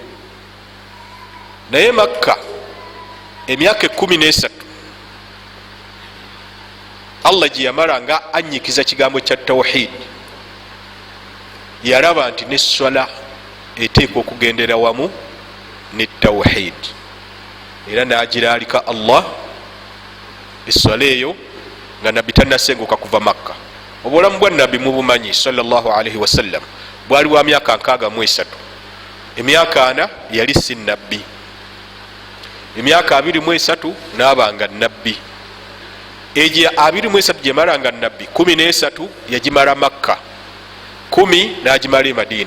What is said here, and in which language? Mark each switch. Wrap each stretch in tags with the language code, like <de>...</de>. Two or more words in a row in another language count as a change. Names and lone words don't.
<lg>Naye Makka emyaka 13 Allah gye yamala nga annyikiza kigambo kya tawhid, yalaba nti n'esswala eteekwa okugendera wamu ne tawhid, era n'agiraalika Allah esswala eyo nga nabbi tannasenguka kuva Makka. Obulamu bwa nabbi mubumanyi</lg> <ar>صلى الله عليه وسلم</ar> <lg>bwali wa myaka 63. Emyaka 4 yali si nabbi, emyaka 23 n'abanga nabbi. Egyo 23 gye malanga nabbi, 13 yagimala Makka, 10 n'agimala e Madiina.</lg>